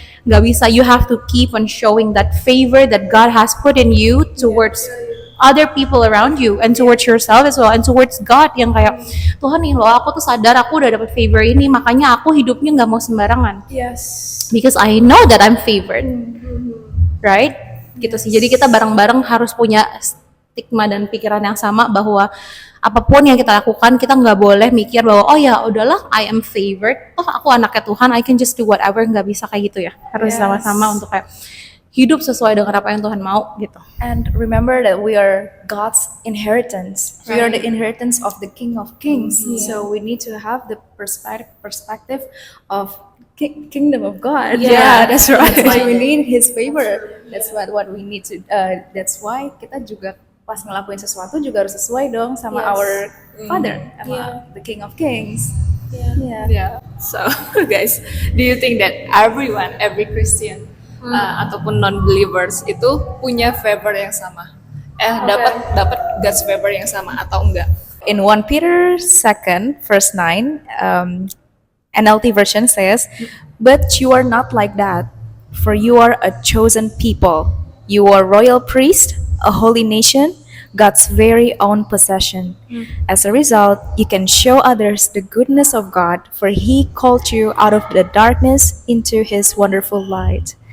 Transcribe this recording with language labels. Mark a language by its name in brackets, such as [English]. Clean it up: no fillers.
[Indonesian] Nggak bisa, [English] you have to keep on showing that favor that God has put in you towards other people around you and towards yourself as well and towards God, [Indonesian] yang kayak Tuhan nih loh, aku tuh sadar aku udah dapet favor ini, makanya aku hidupnya nggak mau sembarangan. [English] Because I know that I'm favored, right? [Indonesian] Gitu sih. Jadi kita bareng-bareng harus punya stigma dan pikiran yang sama bahwa apapun yang kita lakukan kita nggak boleh mikir bahwa oh ya udahlah [English] I am favored, [Indonesian] oh aku anaknya Tuhan, [English] I can just do whatever. [Indonesian] Nggak bisa kayak gitu ya. Harus sama-sama untuk kayak hidup sesuai dengan apa yang Tuhan mau gitu. [English] And remember that we are God's inheritance. We are the inheritance of the King of Kings. So we need to have the perspective of kingdom of God. Yeah, that's right. That's why we need His favor. That's what we need to. That's why [Indonesian] kita juga pas ngelakuin sesuatu juga harus sesuai dong sama [English] Yes. our Father, [Indonesian] sama [English] Yeah. the King of Kings. Yeah. Yeah. So guys, do you think that everyone, every Christian [Indonesian] ataupun [English] non-believers [Indonesian] itu punya favor yang sama? Dapat [English] God's favor [Indonesian] yang sama atau enggak? [English] In 1 Peter 2 verse 9, NLT version says, "But you are not like that, for you are a chosen people. You are royal priest, a holy nation, God's very own possession. As a result, you can show others the goodness of God, for He called you out of the darkness into His wonderful light."